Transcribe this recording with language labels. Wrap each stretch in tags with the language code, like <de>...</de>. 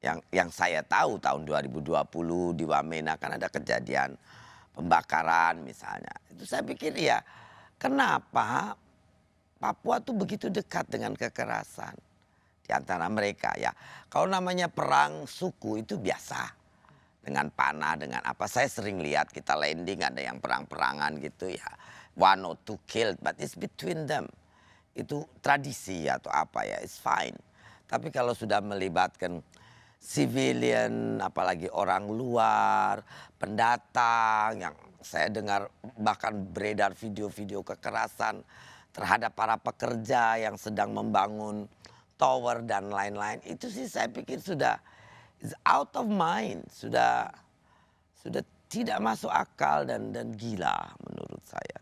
<id>Yang saya tahu tahun 2020 di Wamena kan ada kejadian pembakaran misalnya. Itu saya pikir ya kenapa Papua tuh begitu dekat dengan kekerasan di antara mereka ya. Kalau namanya perang suku itu biasa. Dengan panah, dengan apa. Saya sering lihat kita landing ada yang perang-perangan gitu ya.</id> <en>1 or 2 killed, but it's between them.</en> <id>Itu tradisi atau apa ya,</id> <en>it's fine.</en> <id>Tapi kalau sudah melibatkan civilian, apalagi orang luar, pendatang, yang saya dengar bahkan beredar video-video kekerasan terhadap para pekerja yang sedang membangun tower dan lain-lain, itu sih saya pikir sudah</id> <en>is out of mind,</en> <id>sudah tidak masuk akal dan gila menurut saya.</id>